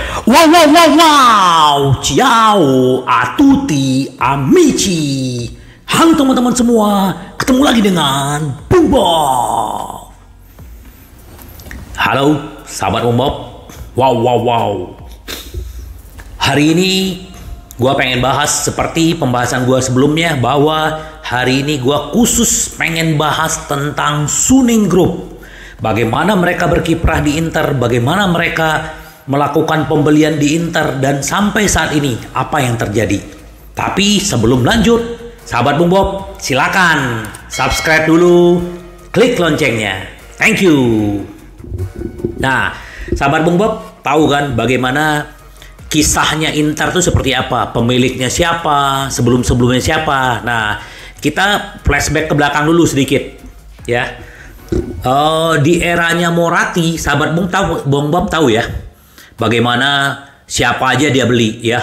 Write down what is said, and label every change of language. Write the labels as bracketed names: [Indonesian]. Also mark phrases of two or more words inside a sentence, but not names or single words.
[Italian] Wow, wow, wow, wow. Ciao a tutti amici. [Indonesian] Halo teman-teman semua, ketemu lagi dengan Bung Bob. Halo sahabat Bung Bob. Wow, wow, wow. Hari ini gue pengen bahas seperti pembahasan gue sebelumnya, bahwa hari ini gue khusus pengen bahas tentang Suning Group. Bagaimana mereka berkiprah di Inter, bagaimana mereka melakukan pembelian di Inter, dan sampai saat ini apa yang terjadi. Tapi sebelum lanjut, sahabat Bung Bob, silakan subscribe dulu, klik loncengnya. [English] Thank you. [Indonesian] Nah, sahabat Bung Bob, tahu kan bagaimana kisahnya Inter itu seperti apa? Pemiliknya siapa? Sebelum-sebelumnya siapa? Nah, kita flashback ke belakang dulu sedikit, ya. Di eranya Moratti, sahabat Bung Bob tahu ya, bagaimana siapa aja dia beli, ya.